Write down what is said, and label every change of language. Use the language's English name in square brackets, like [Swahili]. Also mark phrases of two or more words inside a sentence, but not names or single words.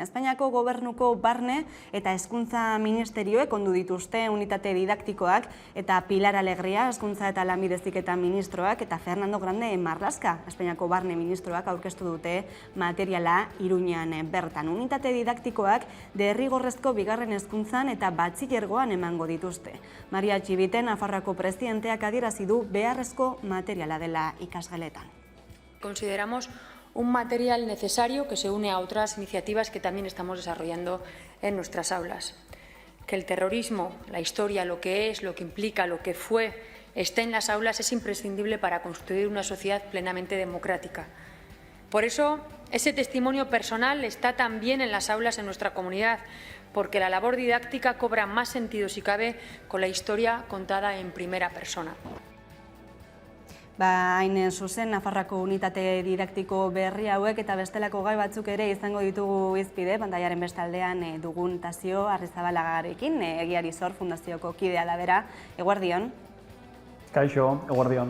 [Basque] Espainiako gobernuko barne eta hezkuntza ministerioek ondu dituzte unitate didaktikoak eta Pilar Alegria, hezkuntza eta lanbide heziketa ministroak eta Fernando Grande Marlaska, Espainiako barne ministroak aurkeztu dute materiala Iruñean bertan. Unitate didaktikoak derrigorrezko bigarren hezkuntzan eta batxilergoan emango dituzte. Maria Txibiten, Nafarroako presidenteak adierazi du beharrezko materiala dela ikasgeletan. [Spanish] Consideramos un material necesario que se une a otras iniciativas que también estamos desarrollando en nuestras aulas. Que el terrorismo, la historia, lo que es, lo que implica, lo que fue, esté en las aulas es imprescindible para construir una sociedad plenamente democrática. Por eso, ese testimonio personal está también en las aulas en nuestra comunidad, porque la labor didáctica cobra más sentido, si cabe, con la historia contada en primera persona. [Basque] Hain zuzen, Nafarroako unitate didaktiko berri hauek eta bestelako gai batzuk ere izango ditugu izpide, pantaiaren bestaldean dugun Tasio Arrizabalagarekin, Egiari Zor Fundazioko kidea da bera. Eguerdion. Kaixo, eguerdion.